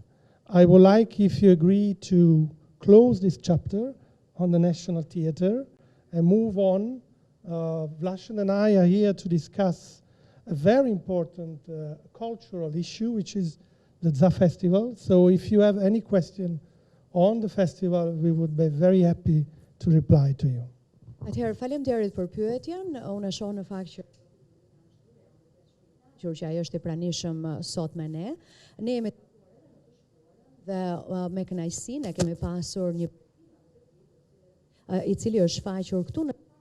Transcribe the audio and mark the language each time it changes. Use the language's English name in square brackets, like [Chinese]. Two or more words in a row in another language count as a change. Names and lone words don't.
[English] I would like, if you agree, to close this chapter on the National Theatre and move on. Vlasen and I are here to discuss a very important cultural issue, which is the ZA Festival. So if you have any question on the festival, we would be very happy to reply to you. [Albanian] Atëherë, faleminderit për pyetjen. Unë e shoh në fakt që ajo është e pranishëm sot me ne. Ne jemi dhe me kënaqësi ne kemi pasur një I cili është shfaqur këtu në